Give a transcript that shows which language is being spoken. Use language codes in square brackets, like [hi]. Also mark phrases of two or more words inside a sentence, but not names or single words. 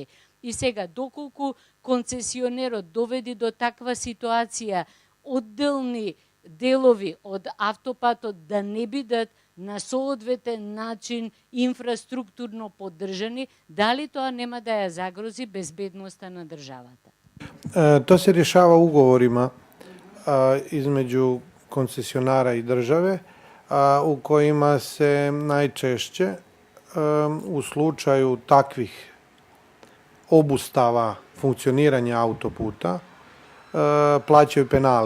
[mk] И сега, доколку концесионерот доведи до таква ситуација, одделни делови од автопатот да не бидат на соодветен начин инфраструктурно поддржани, дали тоа нема да ја загрози безбедноста на државата? [hr] To se rješava ugovorima između koncesionara i države, u kojima se najčešće u slučaju takvih obustava funkcioniranja autoputa plaćaju penali.